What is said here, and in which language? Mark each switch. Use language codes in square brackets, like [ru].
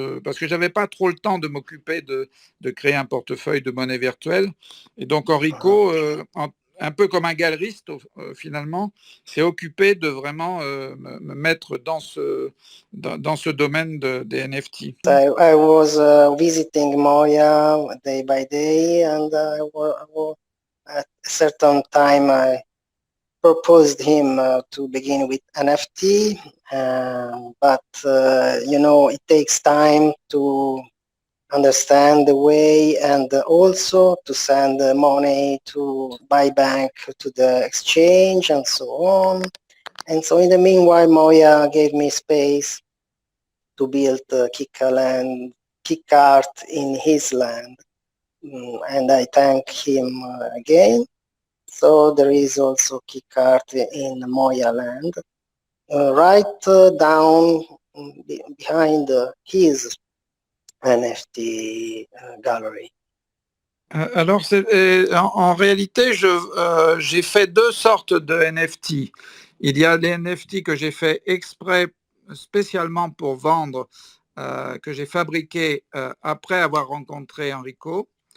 [fr] Parce que je n'avais pas trop le temps de m'occuper de créer un portefeuille de monnaie virtuelle. Et donc, Enrico, un peu comme un galeriste, finalement, s'est occupé de vraiment me mettre dans ce domaine des NFT. [en] I was visiting Moya day by day, and at a certain time I proposed him to begin with NFT, but it takes time to understand the way and also to send money to buy back to the exchange and so on. And so in the meanwhile, Moya gave me space to build kick art in his land. And I thank him again. So there is also kick art in Moya land, right down behind his NFT gallery. [fr] Alors, en réalité, j'ai fait deux sortes de NFT. Il y a les NFT que j'ai fait exprès, spécialement pour vendre, que j'ai fabriqués après avoir rencontré Enrico.